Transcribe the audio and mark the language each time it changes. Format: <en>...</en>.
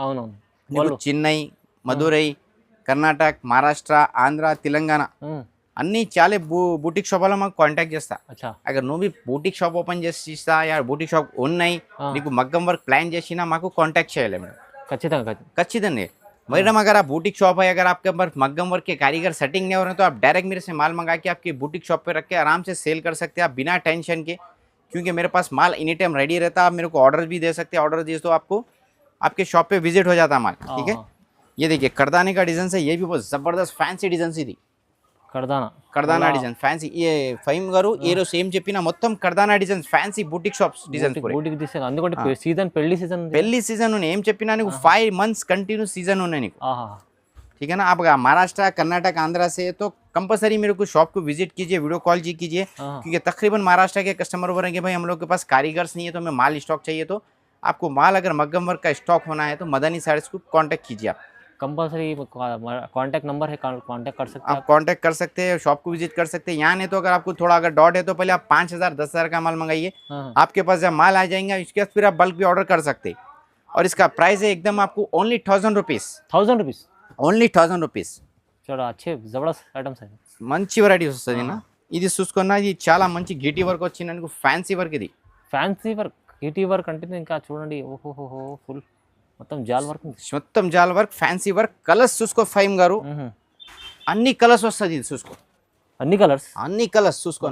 <te>అవునవును. చెన్నై, మధురై, కర్ణాటక, మహారాష్ట్ర, ఆంధ్ర, తెలంగాణ అన్ని చాలా బూటిక్ షాప్ మాకు కాంటాక్ట్ చేస్తా. అगर నువ్వు బూటిక్ షాప్ ఓపెన్ చేసి ఇస్తా, బూటిక్ షాప్ ఉన్నాయి, నీకు మగ్గం వర్క్ ప్లాన్ చేసినా మాకు కాంటాక్ట్ చేయాలి మేడం.</te> <hi>ఖచ్చితంగా मैडम, अगर आप बूटिक शॉप है, अगर आपके पास मग्गम वर्क के कारीगर सेटिंग नहीं हो रहे तो आप डायरेक्ट मेरे से माल मंगा के आपकी बूटिक शॉप पे रख के आराम से सेल कर सकते हैं आप बिना टेंशन के, क्योंकि मेरे पास माल एनी टाइम रेडी रहता है. आप मेरे को ऑर्डर भी दे सकते हैं. ऑर्डर दिए तो आपको आपके शॉप पे विजिट हो जाता है माल. ठीक है, ये देखिए करदाने का डिजाइन है. ये भी बहुत जबरदस्त फैंसी डिजाइन सी थी.</hi> <te>కర్దానా డిజైన్ ఫ్యాన్సీ. ఏ ఫైమ్ గారు ఏ రోజు సేమ్ చెప్పినా మొత్తం కర్దానా designs fancy boutique shops designs. పెళ్లి సీజన్ ఉన్నాయి. ఏం చెప్పినా నీకు 5 months</te> <hi>कंटिन्यू सीजन होने</hi> <te>నీకు.</te> <hi>ठीक है ना. आप महाराष्ट्र, कर्नाटक, आंध्रा से तो कंपलसरी मेरे को शॉप को विजिट कीजिए, वीडियो कॉल कीजिए, क्योंकि तकरीबन महाराष्ट्र के कस्टमर बोलेंगे भाई हम लोग के पास कारीगर्स नहीं है तो हमें माल स्टॉक चाहिए. तो आपको माल अगर मग्गम वर्क का स्टॉक होना है तो मदनी साड़ीज को कॉन्टैक्ट कीजिए. आप कंपलसरी कांटेक्ट नंबर है, कांटेक्ट कर सकते हैं. आप कांटेक्ट कर सकते हैं, शॉप को विजिट कर सकते हैं. यहाँ नहीं तो अगर आपको थोड़ा अगर डॉट है तो पहले आप 5,000 10,000 का माल मंगाइए. आपके पास जब माल आ जाएंगे उसके बाद फिर आप बल्क भी ऑर्डर कर सकते हैं. और इसका प्राइस है एकदम आपको ओनली 1000 रुपीज.</hi> <te>Only 1000 rupees.</te> <hi>చూడ అచ్చే జబర్దస్త్ ఐటమ్స్ है.</hi> <te>మంచి వెరైటీస్ వస్తుంది నా. ఇది చూసుకున్నా ఇది చాలా మంచి గీటీ వర్క్ వచ్చింది నీకు. Fancy work. ఇది ఫ్యాన్సీ వర్క్, గీటీ వర్క్ అంటే ఇంకా చూడండి. ఓహోహో, ఫుల్ మొత్తం జాల్ వర్క్. మొత్తం జాల్ వర్క్, ఫ్యాన్సీ వర్క్. కలర్స్ చూసుకో ఫైమ్ గారు, అన్ని కలర్స్ వస్తుంది. ఇది చూసుకో, అన్ని కలర్స్ చూసుకో.</te>